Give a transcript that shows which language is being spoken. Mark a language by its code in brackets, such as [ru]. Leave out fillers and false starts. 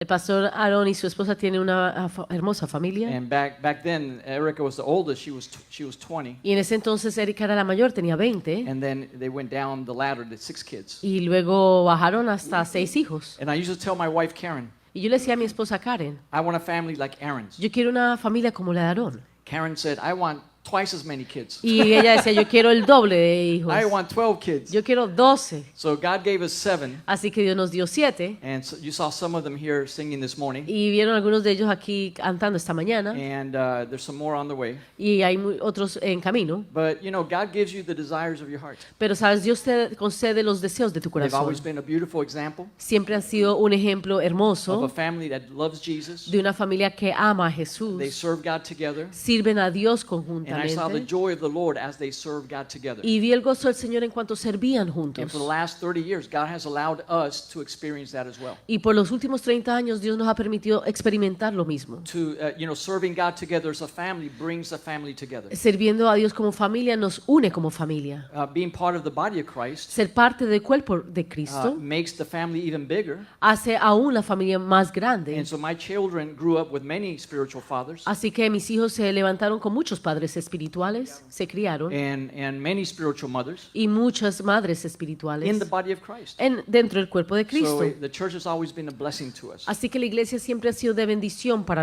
[es] El pastor Aaron y su esposa tienen una hermosa familia. [en] And back then, Erica was the oldest. She was 20. [es] Y en ese entonces Erika era la mayor, tenía 20. [en] And then they went down the ladder to 6 kids. [es] Y luego bajaron hasta 6 hijos. [en] And I used to tell my wife Karen, [es] Y yo le decía a mi esposa Karen, [en] I want a family like Aaron's. [es] yo quiero una familia como la de Aarón. [en] Karen said, I want twice as many kids. [es] Y ella decía, yo quiero el doble de hijos. [en] I want 12 kids. [es] Yo quiero 12. [en] So God gave us 7. [es] Así que Dios nos dio 7. [en] And so you saw some of them here singing this morning. [es] Y vieron algunos de ellos aquí cantando esta mañana. [en] And there's some more on the way. [es] Y hay otros en camino. [en] But, you know, God gives you the desires of your heart. [es] Pero sabes, Dios te concede los deseos de tu [en] They've [es] corazón. [en] always been a beautiful example [es] Siempre han sido un ejemplo [en] of a [es] hermoso [en] family that loves Jesus. [es] de una familia que ama a [en] They [es] Jesús. [en] serve God together. [es] Sirven a Dios [en] And I saw the [es] conjuntamente. [en] joy of the Lord as they serve God together. [es] Y vi el gozo del Señor en cuanto servían [en] And [es] juntos. [en] for the last 30 years, God has allowed us to experience that as well. [es] Y por los últimos 30 años Dios nos ha permitido experimentar lo mismo. [en] To, serving God together as a family brings a family together. [es] Sirviendo a Dios como familia nos une como familia. [en] Being part of the body of Christ [es] Ser parte del cuerpo de Cristo [en] makes the family even bigger. [es] hace aún la familia más grande. [en] And so my children grew up with many spiritual fathers [es] Así que mis hijos se levantaron con muchos padres espirituales, se criaron, [en] and many spiritual mothers [es] y muchas madres [en] in the [es] espirituales [en] body of Christ. [es] dentro del cuerpo de [en] So [es] Cristo. [en] the church has always been a blessing to us. [es] Así que la iglesia siempre ha sido de bendición para